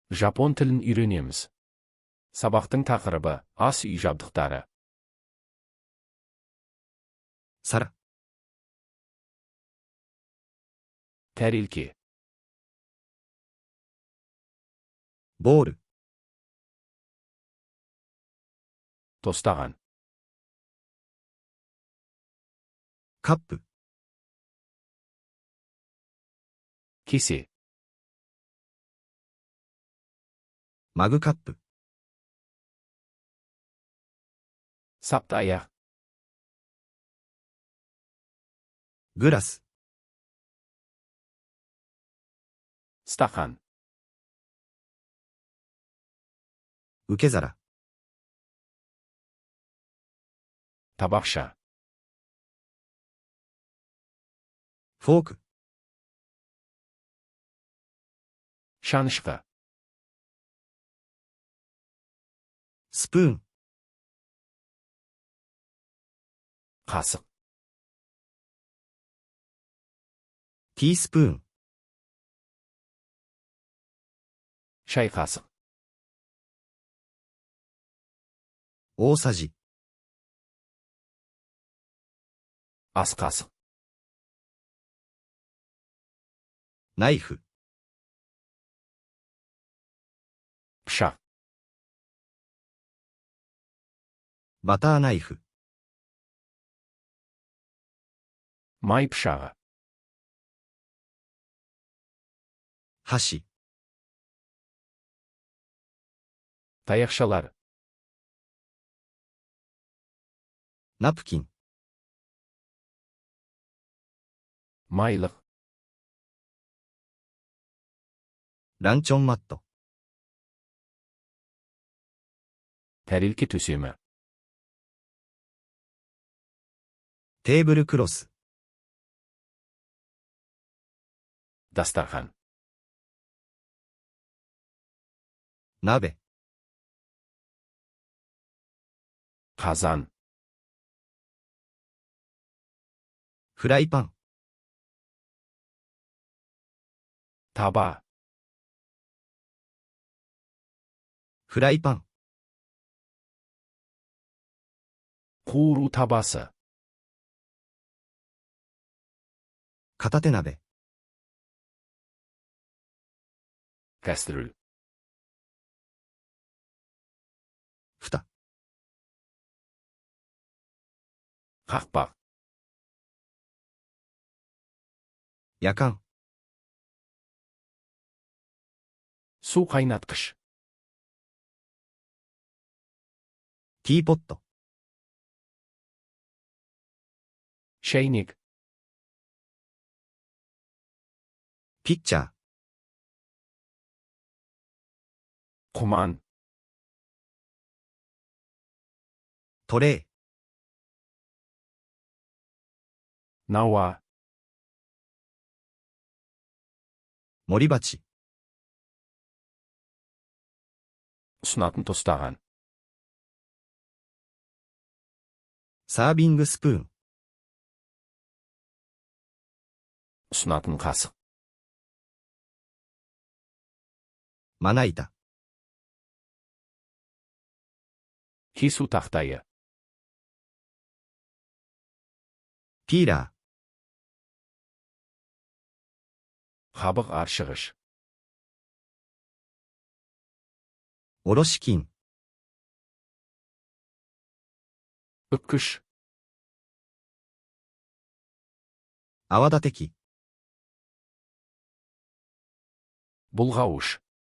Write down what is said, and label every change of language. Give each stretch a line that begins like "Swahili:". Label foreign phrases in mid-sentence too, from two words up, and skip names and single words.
Kazakh: Жапон тілін үйренеміз. Сабақтың тақырыбы ас үй жабдықтары.
Japanese: Сара,
Kazakh: Тәрелке,
Japanese: ボール、
Kazakh: тостаған,
Japanese: カップ、
Kazakh: кесе,
Japanese: マグカップ、
Kazakh: сапты аяқ,
Japanese: グラス、
Kazakh: стақан,
Japanese: 受け皿、
Kazakh: табақша,
Japanese: フォーク、
Kazakh: шанышқы,
Japanese: スプーン、
Kazakh: қасық,
Japanese: ティースプーン、
Kazakh: шай қасық,
Japanese: 大さじ、
Kazakh: ас қасық,
Japanese: ナイフ、
Kazakh: пышақ,
Japanese: バターナイフ、
Kazakh: май пышағы,
Japanese: 箸、
Kazakh: таяқшалар,
Japanese: ナプキン、
Kazakh: майлық,
Japanese: ランチョンマット、
Kazakh: тәрелке төсемі,
Japanese: テーブルクロス、
Kazakh: дастархан,
Japanese: 鍋、
Kazakh: қазан,
Japanese: フライパン、
Kazakh: таба,
Japanese: フライパン、
Kazakh: қуыру табасы,
Japanese: 片手鍋、
Kazakh: кастрюль,
Japanese: 蓋、
Kazakh: қақпақ,
Japanese: やかん、
Kazakh: су қайнатқыш,
Japanese: ティーポット、
Kazakh: шәйнек,
Japanese: ピッチャー、
Kazakh: құман,
Japanese: トレー、
Kazakh: науа,
Japanese: 盛り鉢、
Kazakh: ұсынатын тостаған,
Japanese: サービングスプーン、
Kazakh: ұсынатын қасық,
Japanese: まな板、
Kazakh: кесу тақтайы,
Japanese: ピーラ
Kazakh: қабық аршығыш,
Japanese: ー、おろし金、
Kazakh: үккіш,
Japanese: 泡立て器、
Kazakh: бұлғауыш,